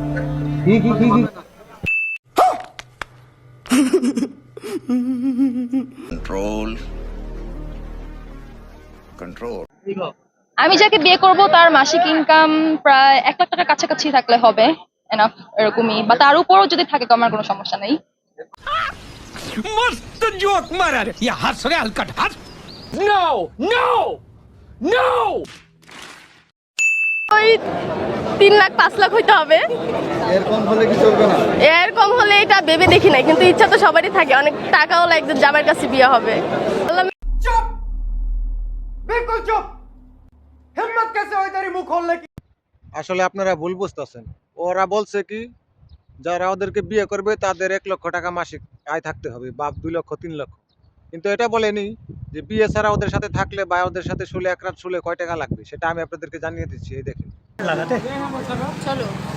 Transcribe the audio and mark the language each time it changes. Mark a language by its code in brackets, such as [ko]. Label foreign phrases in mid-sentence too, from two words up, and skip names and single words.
[en] Control. Control. [bn] আমি যাকে বিয়ে করব তার মাসিক ইনকাম প্রায় 1 লাখ টাকার কাছাকাছি থাকলে হবে এনাফ, এরকমই, বা তার উপরও যদি থাকে তো আমার কোনো সমস্যা নেই। [hi] मस्त जोक मारा रे या हंस रे हलकट हंस [en] no no no [bn] 3 লাখ 5 লাখ হইতে হবে। এর কম হলে কি চলবে না? এর কম হলে এটা ভেবে দেখি নাই, কিন্তু ইচ্ছা তো সবারই থাকে, অনেক টাকাও একজন জামাইয়ের কাছে বিয়ে হবে। [hi] चुप बिल्कुल चुप हिम्मत कैसे हुई तेरी मुंह खोलने की। [bn] আসলে আপনারা ভুল বুঝতেছেন। ওরা বলছে কি, যারা ওদেরকে বিয়ে করবে তাদের 1 লক্ষ টাকা মাসিক আয় থাকতে হবে, বা 2 লক্ষ 3 লক্ষ। কিন্তু এটা বলেনি যে বিয়ে ছাড়া ওদের সাথে থাকলে বা ওদের সাথে শুলে এক রাত শুলে কয় টাকা লাগবে, সেটা আমি আপনাদেরকে জানিয়ে দিচ্ছি। এই দেখেন। চলো